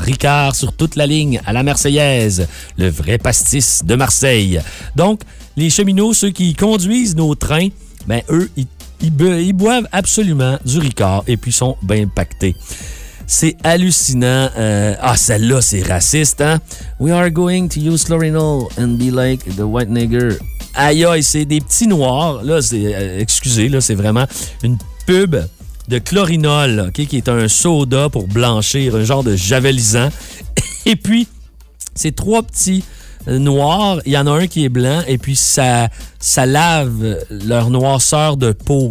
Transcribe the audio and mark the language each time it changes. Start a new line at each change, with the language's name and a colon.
French: Ricard sur toute la ligne à la Marseillaise, le vrai pastis de Marseille. Donc, les cheminots, ceux qui conduisent nos trains, ben eux, ils boivent absolument du Ricard et puis sont bien pactés. C'est hallucinant. Ah, celle-là, c'est raciste, hein?
English: We are going to use Lorinol and be like the white nigger.
French: Aïe, aïe, c'est des petits noirs. Là, c'est, excusez, là, c'est vraiment une pub de Chlorinol, okay, qui est un soda pour blanchir, un genre de javelisant. Et puis, c'est trois petits noirs. Il y en a un qui est blanc et puis ça lave leur noirceur de peau.